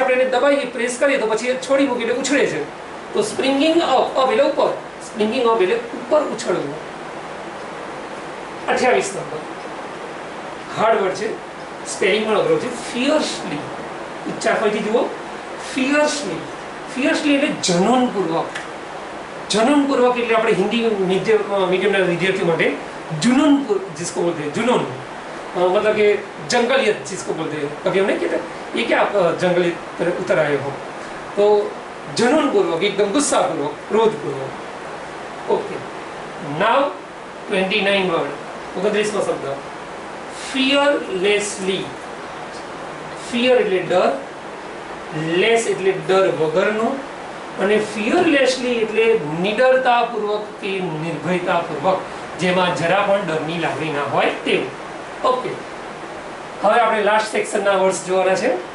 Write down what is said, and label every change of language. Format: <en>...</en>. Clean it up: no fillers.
<gu>આપણે એને દબાઈએ, પ્રેસ કરીએ તો પછી છોડી મૂકી એટલે ઉછળે છે. તો સ્પ્રિંગિંગ અપ, અપ એટલે ઉપર, સ્પ્રિંગિંગ અપ એટલે ઉપર ઉછળવું. 28 નંબર હાર્ડ વર્ડ છે, સ્પેલિંગ પણ અઘરો છે, ફિયર્સલી. ઉચ્ચાર ફરીથી જુઓ, ફિયર્સલી એટલે જનૂનપૂર્વક એટલે આપણે હિન્દી મીડિયમના વિદ્યાર્થીઓ માટે</gu> <hi>जुनून जिसको बोलते हैं, जुनून मतलब कि जंगलियत जिसको बोलते हैं, कभी हम नहीं कहते ये क्या आप जंगली तरह उतर आए हो, तो जुनून पूर्वक, एकदम गुस्सा पूर्वक, क्रोध पूर्वक. ओके, नाउ 29 वर्ड 29 शब्द ફિયરલેસલી.</hi> <gu>ફિયર એટલે ડર, લેસ એટલે ડર વગરનો, અને ફિયરલેસલી એટલે નિડરતાપૂર્વક કે નિર્ભયતાપૂર્વક, જેમાં જરા પણ ડરની લાગણી ના હોય તેવું. ઓકે, હવે આપણે લાસ્ટ સેક્શનના વર્ડ્સ જોવાના છે.</gu>